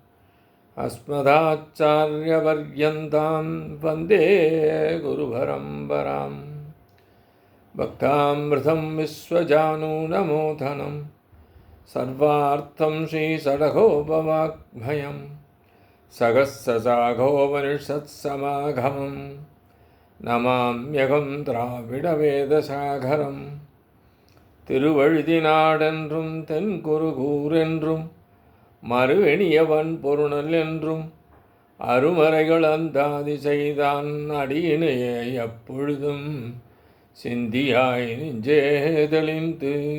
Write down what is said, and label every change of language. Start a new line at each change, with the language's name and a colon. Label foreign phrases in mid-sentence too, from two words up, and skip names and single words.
Sanskrit: अस्मदाचार्यपर्यन्तां वन्दे गुरुपरम्परां भक्तामृतं विश्वजानूनमोदनं सर्वार्थं श्रीषडगोपवाग्भयं सहस्रशाखोपनिषत्समागमं नमाम्यहं द्राविडवेदसागरं
Tamil: திருவழுதினாடென்றும் தென்குருகூரென்றும் மறுவெணியவன் பொருணல் என்றும் அருமறைகள் அந்தாதி செய்தான் அடியினையே எப்பொழுதும் சிந்தியாய் நெஞ்சே தெளிந்து